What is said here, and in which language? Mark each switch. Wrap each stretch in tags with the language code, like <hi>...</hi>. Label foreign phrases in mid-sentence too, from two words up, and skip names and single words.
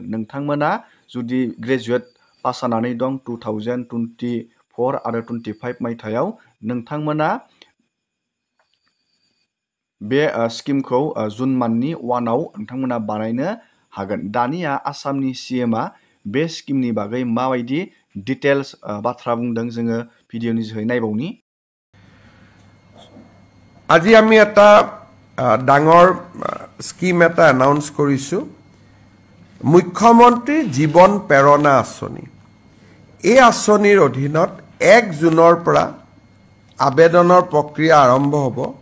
<brx>नोंथांमोना जुदि</brx> <en>graduate pass</en> <brx>जानानै दं 2024 आरो 25 मायथाइयाव, नोंथांमोना बे स्किमखौ जुन मान्थनि 1आव नोंथांमोना बानायनो हागोन। दानिया आसामनि सिएमआ बे स्किमनि बागै माबायदि डिटेल्स बाथ्रा बुंदों जोङो भिडिअनि जोहै नायबावनि।</brx> <as>আজি আমি এটা ডাঙৰ স্কিম এটা এনাউন্স কৰিছোঁ, মুখ্যমন্ত্ৰী জীৱন প্ৰেৰণা আঁচনি। এই আঁচনিৰ অধীনত 1 জুনৰ পৰা আবেদনৰ প্ৰক্ৰিয়া আৰম্ভ হ'ব।</as>